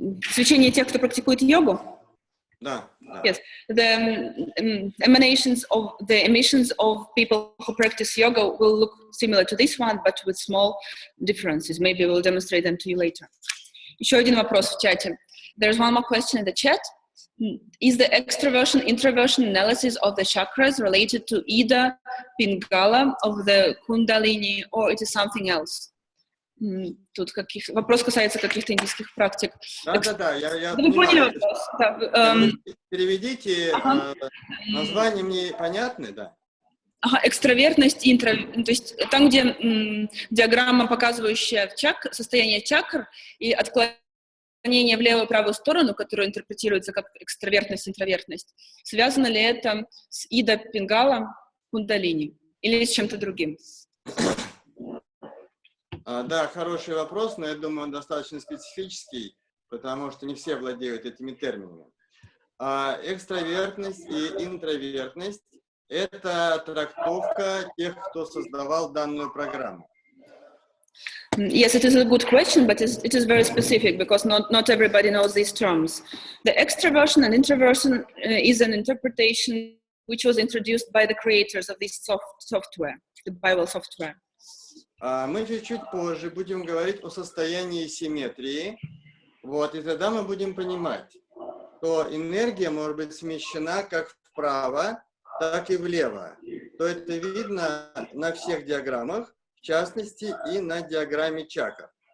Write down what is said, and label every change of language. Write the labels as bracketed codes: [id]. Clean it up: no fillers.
[ru] Свечение тех, кто практикует йогу? Да. [en] Yes, the emissions of people who practice yoga will look similar to this one, but with small differences. Maybe we'll demonstrate them to you later. [ru] Еще один вопрос в чате. [en] There's one more question in the chat. Is the extraversion-introversion analysis of the chakras related to Ida, Pingala, of the Kundalini, or it is something else? [ru] Тут вопрос касается каких-то индийских практик. Да, я вы поняли вопрос? Да. Переведите, названия мне понятны, да? Экстравертность, то есть там, где диаграмма, показывающая состояние чакр и отклонение в левую и правую сторону, которое интерпретируется как экстравертность, интровертность, связано ли это с Ида, Пингала, Кундалини или с чем-то другим? Да, хороший вопрос, но я думаю, он достаточно специфический, потому что не все владеют этими терминами. Экстравертность и интровертность – это трактовка тех, кто создавал данную программу. [en] Yes, it is a good question, but it is very specific because not everybody knows these terms. The extraversion and introversion is an interpretation which was introduced by the creators of this software, the Bible software. [ru] Мы чуть позже будем говорить о состоянии симметрии, и тогда мы будем понимать, что энергия может быть смещена как вправо, так и влево. То это видно на всех диаграммах, в частности и на диаграмме чакр.